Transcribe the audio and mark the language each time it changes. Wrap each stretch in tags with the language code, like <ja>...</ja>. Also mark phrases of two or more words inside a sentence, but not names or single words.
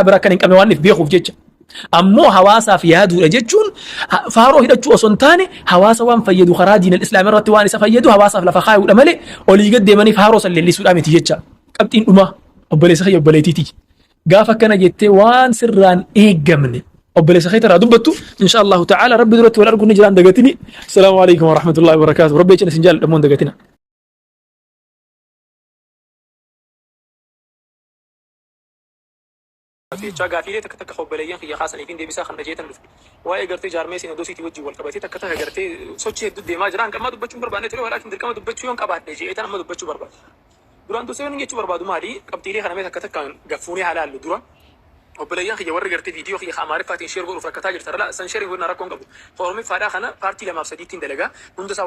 <om>bira akkan hin qabne waan if beekuuf jecha ammoo hawaasaaf yaaduudha jechuun faaroo hidhachuu osoo hin taane hawaasa waan fayyadu karaa diinal islaamii irratti waan isa fayyadu hawaasaaf lafa kaayuudha malee olii gad deemanii faaroo san leellisuudha miti jecha qabxiin dhumaa obboleessa kiyya obboleetiiti gaafa akkana jettee waan sirraan eegamne obboleessa kiyya irraa dubbattu</om> <ar>إن شاء الله تعالى</ar> <om>rabbi duratti wal arguun ni jiraan dagatini</om> <ar>السلام عليكم ورحمة الله وبركاته</ar> <om>rabbi ecina isin jaalladhamoon dagatina gaaffiilee takka takka hobboleeyyan kiyya kaasanii fi deebisaa kan dhajeetan dhufe waa'ee gartee jaarmee siin doosiitii wajjin wal qabatee takka takka gartee sochii hedduu deemaa jiraan amma dubbachuun barbaanne ture walaakin dirqama dubbachuu yoon qabaadhe jeetan amma dubbachuu barbaadu duraan dursee yoon jechuu barbaadu maali qabxiilee kana mee takka takkaan gaffuunee halaallu dura obboleeyyan kiyya warri gartee viidiyoo kiyya amaariffaatiin sheer godhuuf rakkataa jirtan irraa san sheerii godhuna rakkoon qabu foorumii kana paartii lamaaf sadiittiin dalagaa hunda isaa</om>